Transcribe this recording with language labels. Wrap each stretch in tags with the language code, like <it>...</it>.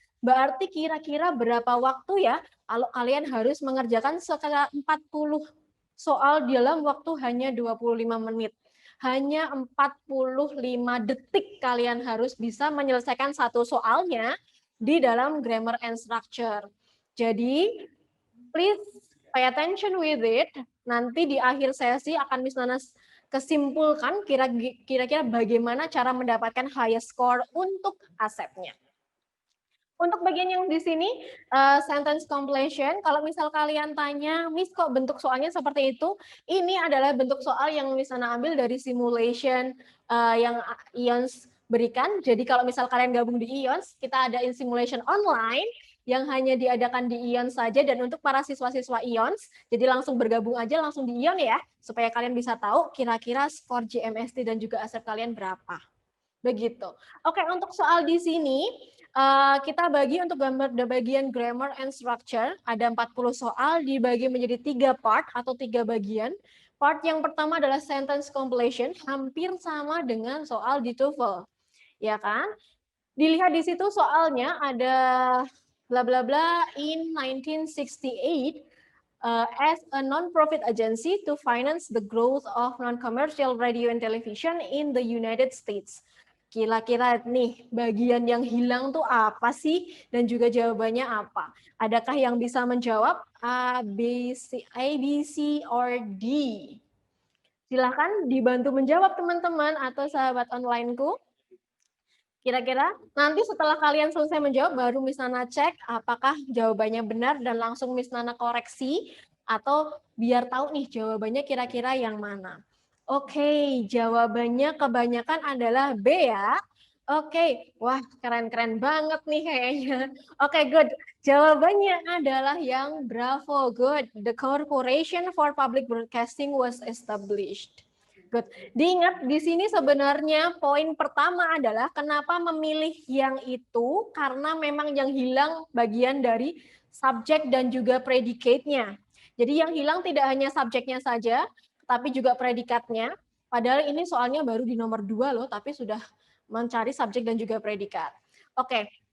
<id>Berarti kira-kira berapa waktu ya kalau kalian harus mengerjakan sekitar 40 soal dalam waktu hanya 25 menit. Hanya 45 detik kalian harus bisa menyelesaikan satu soalnya di dalam grammar and structure.</id> <en>Jadi, please pay attention with it.</en> <id>Nanti di akhir sesi akan Miss Nana kesimpulkan kira-kira bagaimana cara mendapatkan</id> <en>highest score</en> <id>untuk ASEP-nya. Untuk bagian yang di sini, sentence completion, kalau misal kalian tanya, Miss kok bentuk soalnya seperti itu? Ini adalah bentuk soal yang Miss Nana ambil dari simulation yang IONS berikan. Jadi kalau misal kalian gabung di IONS, kita ada simulation online yang hanya diadakan di IONS saja, dan untuk para siswa-siswa IONS, jadi langsung bergabung aja langsung di ION ya, supaya kalian bisa tahu kira-kira skor GMST dan juga ASEP kalian berapa. Begitu. Oke, untuk soal di sini, kita bagi untuk bagian grammar and structure, ada 40 soal dibagi menjadi 3 part atau 3 bagian. Part yang pertama adalah sentence completion, hampir sama dengan soal di TOEFL. Ya kan? Dilihat di situ soalnya ada</id> <en>bla bla bla in 1968 as a non-profit agency to finance the growth of non-commercial radio and television in the United States.</en> <id>Kira-kira nih bagian yang hilang tuh apa sih? Dan juga jawabannya apa? Adakah yang bisa menjawab A, B, C, or D? Silahkan dibantu menjawab teman-teman atau sahabat onlineku. Kira-kira nanti setelah kalian selesai menjawab, baru Miss Nana cek apakah jawabannya benar dan langsung Miss Nana koreksi, atau biar tahu nih jawabannya kira-kira yang mana. Oke, jawabannya kebanyakan adalah B ya. Oke, wah keren-keren banget nih kayaknya. Oke, good. Jawabannya adalah yang bravo, good.</id> <en>The Corporation for Public Broadcasting was established. Good.</en> <id>Diingat di sini sebenarnya poin pertama adalah kenapa memilih yang itu, karena memang yang hilang bagian dari subjek dan juga predicate-nya. Jadi yang hilang tidak hanya subjeknya saja, tapi juga predikatnya. Padahal ini soalnya baru di nomor 2 loh, tapi sudah mencari subjek dan juga predikat. Oke.</id>